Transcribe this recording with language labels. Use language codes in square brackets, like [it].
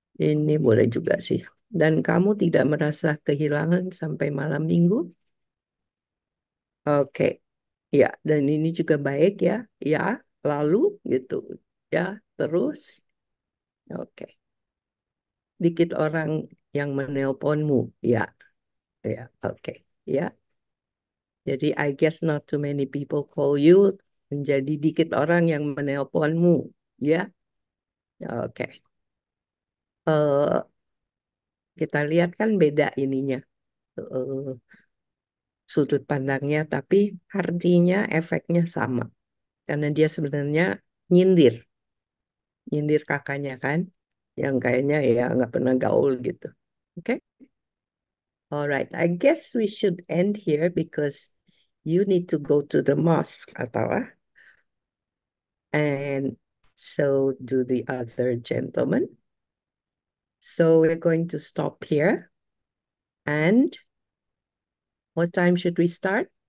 [id] Ini boleh juga sih. Dan kamu tidak merasa kehilangan sampai malam minggu? Oke. Ya, dan ini juga baik ya. Ya, lalu gitu. Ya, terus. Oke. Dikit orang yang menelponmu. Ya, ya, oke. Ya, jadi [en] I guess not too many people call you. [id] Menjadi dikit orang yang menelponmu. Ya, oke. Eh, kita lihat kan beda ininya. Eh, sudut pandangnya, tapi artinya, efeknya sama. Karena dia sebenarnya nyindir. Nyindir kakaknya kan. Yang kayaknya ya nggak pernah gaul gitu. Oke? [en] All right, I guess we should end here because you need to go to the mosque, Atawa. And so do the other gentlemen. So we're going to stop here. And what time should we start?